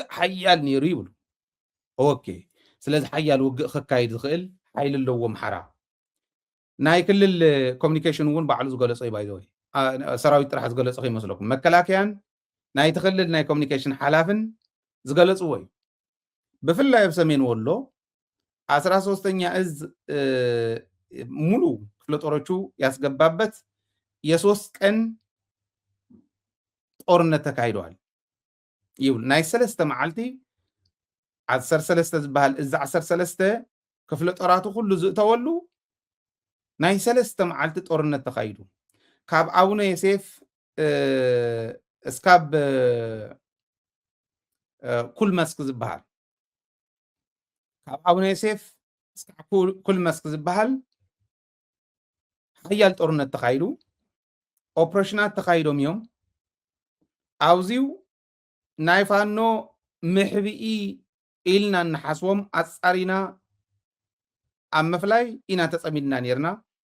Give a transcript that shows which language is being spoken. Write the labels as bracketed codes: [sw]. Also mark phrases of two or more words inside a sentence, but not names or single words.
[ti] ሓያል ነይሩ ይብሉ ኦኬ ስለዚ ሓያል ውግእ ክካይድ ዝኽእል ሓይሊ ኣለዎ ኣምሓራ ናይ ክልል ኮሚኒኬሽን እውን ባዕሉ ዝገለፆ እዩ ባይዘወይ ሰራዊት ጥራሕ ዝገለፆ ይመስለኩም መከላከያን ናይ ትክልል ናይ ኮሚኒኬሽን ሓላፍን ዝገለፅዎ እዩ ብፍላይ ኣብ ሰሜን ወሎ [am] 13ኛ እዝ ሙሉ ክፍለ ጦሮቹ ያስገባበት የ3 ቀን ጦርነት ተካሂደዋል [ti] ይብል ናይ 3 መዓልቲ 13 ዝበሃል እዚ 13 ክፍለ ጦራቱ ኩሉ ዝእተወሉ ናይ 3 መዓልቲ ጦርነት ተካሂዱ ካብ ኣቡነ ዮሴፍ እስካብ ኩል መስክ ዝበሃል ካብ ኣቡነ ዮሴፍ እስካብ ኩል መስክ ዝበሃል ሓያል ጦርነት ተካሂዱ ኦፕሬሽናት ተካሂዶም እዮም ኣብዚው ናይ ፋኖ ምሕብኢ ኢልና ንሓስቦም ኣጻሪና ኣብ መፍላይ ኢና ተጸሚድና ነርና